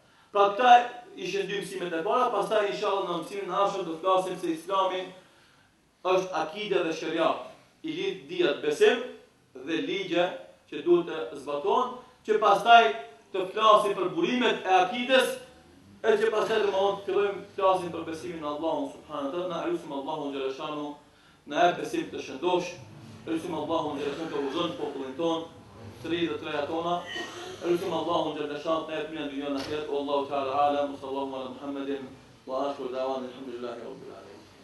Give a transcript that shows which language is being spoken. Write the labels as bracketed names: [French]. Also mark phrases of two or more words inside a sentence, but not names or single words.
[Albanian] Pra këta ishin dy mësimet e para, pastaj inshallah në mësimin e ardhshëm do të flasim se Islami është akide dhe sheria, i lidh diat besim dhe ligje që duhet të zbatohen, që pastaj të flasim për burimet e akides, e që pastaj të fillojmë të flasim për besimin në Allahun [Arabic] سبحانه وتعالى. [Albanian] Na lutim Allahun [Arabic] جل شأنه, [Albanian] na jap besim të shëndosh, lutim Allahun [Arabic] جل شأنه [Albanian] të udhëzon popullin ton, të ri dhe të reja tona, lutim Allahun [Arabic] جل شأنه [Albanian] të jap mirë në dynjën e ahiret. [Arabic] والله تعالى أعلم صلى الله على محمد وآخر دعوانا الحمد لله رب العالمين.